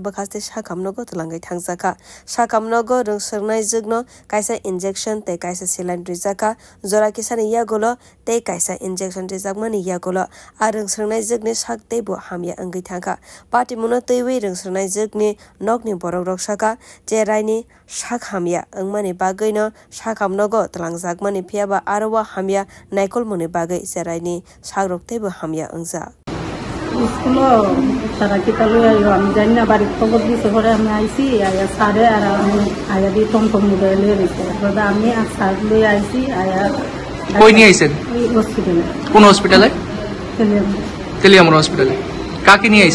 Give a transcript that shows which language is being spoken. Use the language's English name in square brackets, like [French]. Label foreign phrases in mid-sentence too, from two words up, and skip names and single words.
[Kok Borok] bakhaste sakamnogo tlangai thangjaka sakamnogo rungsrnai jogno kaisa injection te kaisa saline rijaka jora kisani yagola te kaisa injection rijakmani yagola a rungsrnai jogni sakte bo hamya angai thangka party muno teiwi rungsrnai jogni nogni borok rok saka je raini sak hamya angmani bagaino sakamnogo tlangjakmani phiaba arwa hamya naikolmuni bagai je raini sagrokte bo hamya angja [Sylheti] স্কুলো তারা কিতা লই আইলো আমি জানি না বাড়ির খবর দিছে পরে আমি আইছি আয়া সারে আর আমি আয়া দি টমটম নিয়ে লই আইছি দাদা আমি আর সার লই আইছি আয়া কই নিয়ে আইছেন ওই হসপিটালে কোন হসপিটালে তেলিয়ামুর হসপিটালে কাকে নিয়ে আইছেন